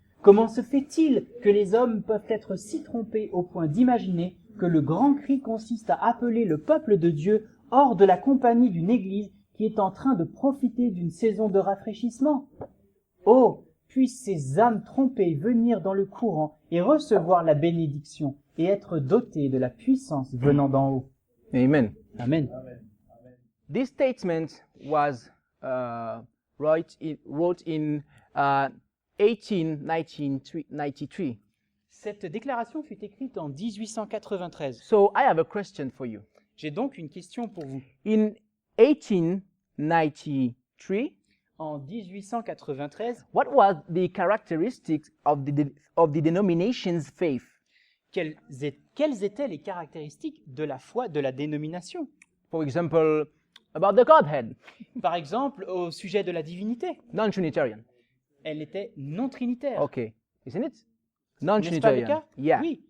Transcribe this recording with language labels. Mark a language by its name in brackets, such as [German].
[French] Comment se fait-il que les hommes peuvent être si trompés au point d'imaginer que le grand cri consiste à appeler le peuple de Dieu hors de la compagnie d'une Église qui est en train de profiter d'une saison de rafraîchissement? Oh, puissent ces âmes trompées venir dans le courant et recevoir la bénédiction et être dotées de la puissance venant d'en haut. Amen. Amen. [English] This statement was wrote in 1893. [French] Cette déclaration fut écrite en 1893. [English] So I have a question for you. [French] J'ai donc une question pour vous. [English] In 1893, [French] En 1893, [English] what was the characteristics of the denomination's faith? [French] quelles étaient les caractéristiques de la foi de la dénomination? [English] For example, about the Godhead, [French] Par exemple, au sujet de la divinité. [English] non-Trinitarian. [French] Elle était non trinitaire. [English] Okay, isn't it? [French] N'est-ce pas le [English] Non-Trinitarian. [French] cas? [English] Yeah. [French] Oui,